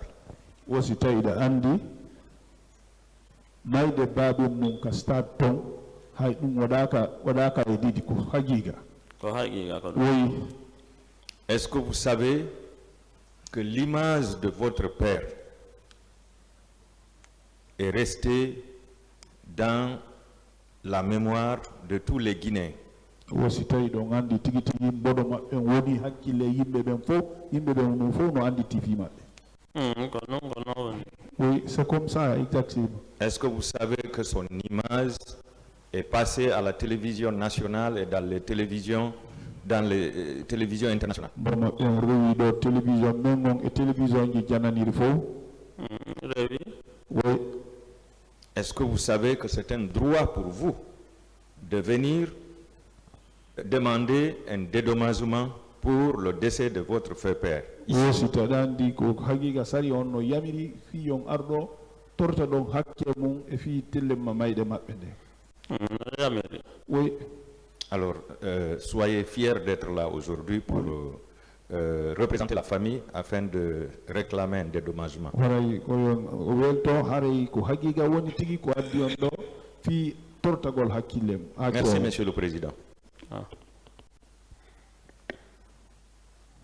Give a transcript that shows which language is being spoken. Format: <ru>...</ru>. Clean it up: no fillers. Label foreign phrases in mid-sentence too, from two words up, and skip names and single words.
<ff>wosi tawiɗa andi mayde baaɓe mum ka stade ton hay ɗum waɗaka e ɗiɗi ko hagiga Ko haqiqa ko ɗum.</ff> <fr>oui Est-ce que vous savez que l'image de votre père est restée dans la mémoire de tous les Guinéens?</fr> <ff>wosi tawi ɗon andi tigi tigi mboɗo maɓɓe woni hakkille yimɓe ɓen fof yimɓe ɓen ɗum fof no andi tifi maɓɓe Ko ɗum, ko non woni.</ff> <fr>oui c'est comme ça exactement Est-ce que vous savez que son image est passée à la télévision nationale et dans les télévisions internationales?</fr> <ff>mboɗo maɓɓe on rewi ɗo télévision men on e télévision ji jananiri fof Rewi.</ff> <fr>oui Est-ce que vous savez que c'est un droit pour vous de venir demander un dédommagement pour le décès de votre frère père?</fr> <ff>wosi taɗa andi ko haqiqa sari on no yamiri fi on arɗo torta ɗon hakke mum e fi tellemma mayɗe maɓɓe nde Yamiri.</ff> <fr>oui Alors, soyez fiers d'être là aujourd'hui pour représenter la famille afin de réclamer un dédommagement.</fr> <ff>haray koyon o welto haray ko haqiqa woni tigi ko addi on ɗo fi tortagol hakkille</ff> <fr>Merci, Monsieur le Président. Ah.</fr>